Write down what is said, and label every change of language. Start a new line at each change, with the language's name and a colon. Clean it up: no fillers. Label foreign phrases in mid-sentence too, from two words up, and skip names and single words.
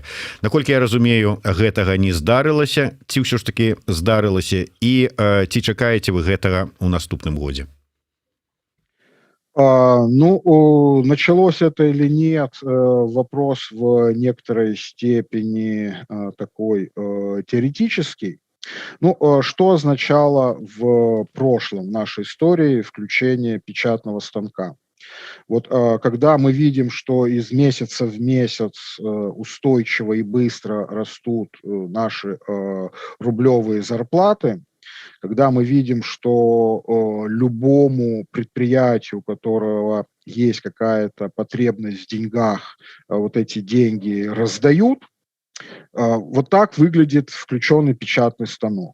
Belarusian: Наколькі я разумею, гэтага не здарылася, ці ўсё ж таки здарылася, і ці чакаеце вы гэтага ў наступным годзе? Ну,
Russian: началось это или нет, вопрос в некоторой степени такой теоретический. Ну, что означало в прошлом нашей истории включение печатного станка? Вот когда мы видим, что из месяца в месяц устойчиво и быстро растут наши рублевые зарплаты, когда мы видим, что любому предприятию, у которого есть какая-то потребность в деньгах, вот эти деньги раздают, вот так выглядит включенный печатный станок.